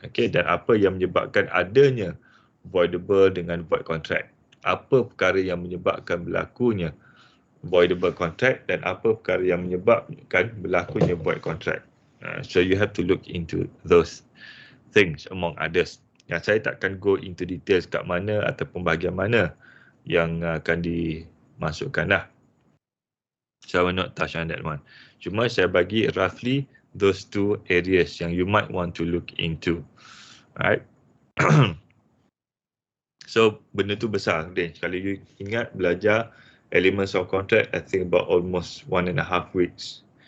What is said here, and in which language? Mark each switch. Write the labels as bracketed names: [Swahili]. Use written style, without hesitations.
[Malay] Okay, dan apa yang menyebabkan adanya voidable dengan void contract? Apa perkara yang menyebabkan berlakunya voidable contract dan apa perkara yang menyebabkan berlakunya void contract? [English] So you have to look into those things among others. [Malay] Yang saya takkan [English] go into details [Malay] kat mana ataupun bahagian mana yang akan dimasukkan lah. [English] So I will not touch on that one. [Malay] Cuma saya bagi [English] roughly those 2 areas yang you might want to look into. Alright. So [Malay] benda tu besar [English] range. [Malay] Kalau you ingat belajar [English] elements of contract, I think about almost 1.5 weeks.